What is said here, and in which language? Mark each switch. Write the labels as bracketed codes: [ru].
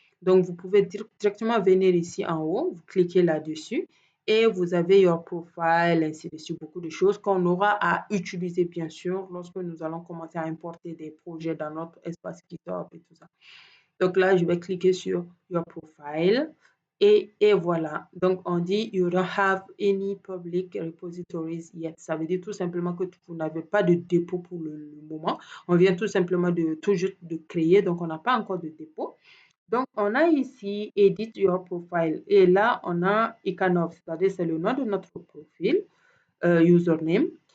[fr] Donc, vous pouvez directement venir ici en haut, vous cliquez là-dessus et vous avez your profile, ainsi de suite, beaucoup de choses qu'on aura à utiliser bien sûr lorsque nous allons commencer à importer des projets dans notre espace GitHub et tout ça. Donc là, je vais cliquer sur Your Profile et voilà. Donc, on dit [en] You don't have any public repositories yet. [fr] Ça veut dire tout simplement que vous n'avez pas de dépôt pour le moment. On vient tout simplement de tout juste de créer, donc on n'a pas encore de dépôt. Donc, on a ici Edit Your Profile et là, on a Icanov, c'est-à-dire c'est le nom de notre profil, username.